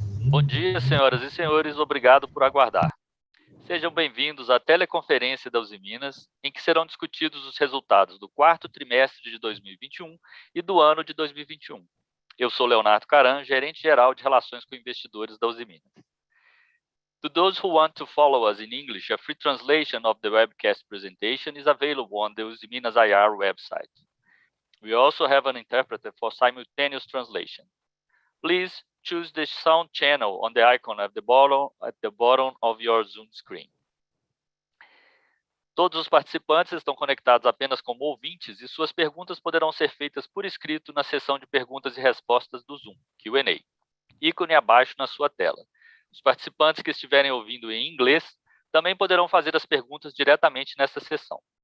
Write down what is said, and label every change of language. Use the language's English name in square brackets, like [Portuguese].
[Portuguese] Bom dia, senhoras e senhores, obrigado por aguardar. Sejam bem-vindos à teleconferência da Usiminas, em que serão discutidos os resultados do quarto trimestre de 2021 e do ano de 2021. Eu sou Leonardo Caran, gerente-geral de Relações com Investidores da Usiminas. [English] To those who want to follow us in English, a free translation of the webcast presentation is available on the Usiminas IR website. We also have an interpreter for simultaneous translation. Please choose the sound channel on the icon at the bottom of your Zoom screen. [Portuguese] Todos os participantes estão conectados apenas como ouvintes e suas perguntas poderão ser feitas por escrito na seção de perguntas e respostas do Zoom, Q&A, ícone abaixo na sua tela. Os participantes que estiverem ouvindo em inglês também poderão fazer as perguntas diretamente nessa sessão.